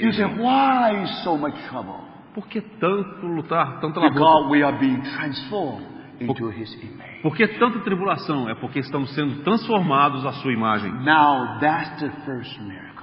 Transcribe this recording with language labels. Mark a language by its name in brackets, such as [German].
[English] You say, why so much trouble? [Portuguese] Por que tanto lutar, tanta labuta? [English] Because we are being transformed into His image. [Portuguese] Por que tanta tribulação? É porque estamos sendo transformados à sua imagem. [English] Now, that's the first miracle.